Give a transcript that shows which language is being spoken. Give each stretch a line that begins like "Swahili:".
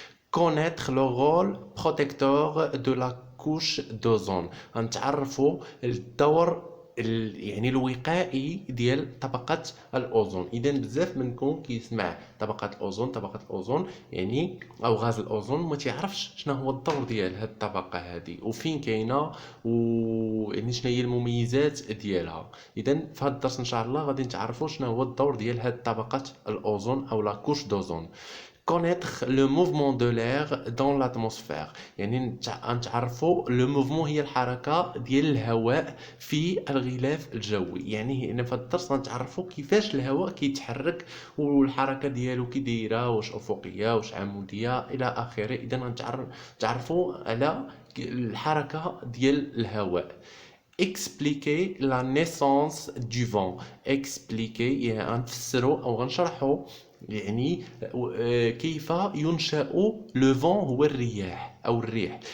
French: connaître le rôle protecteur de la couche d'ozone،
Arabic: غنتعرفوا الدور يعني الوقائي ديال طبقة الأوزون. إذا بزاف منكم كيسمع طبقة الأوزون يعني أو غاز الأوزون، ما تعرفش شنو هو الدور ديال هاد الطبقة هذه وفين كاينة يعني شنو هي المميزات ديالها. إذا في هاد الدرس إن شاء الله غادي نتعرفوا شنو هو الدور ديال هاد طبقة الأوزون أو لا كوش دوزون.
French: connaître le mouvement de l'air dans l'atmosphère،
Arabic: يعني نتعرفوا لو موفمون هي الحركه ديال الهواء في الغلاف الجوي. يعني هنا في الدرس غنتعرفوا كيفاش الهواء كيتحرك والحركه ديالو كي دايره، واش افقيه واش عموديه الى اخره. اذا غنتعرفوا على الحركه ديال الهواء.
French: expliquer la naissance du vent.
Arabic: expliquer يعني غنفسروا او غنشرحوا يعني كيف ينشأ لو فون، هو الرياح او الريح.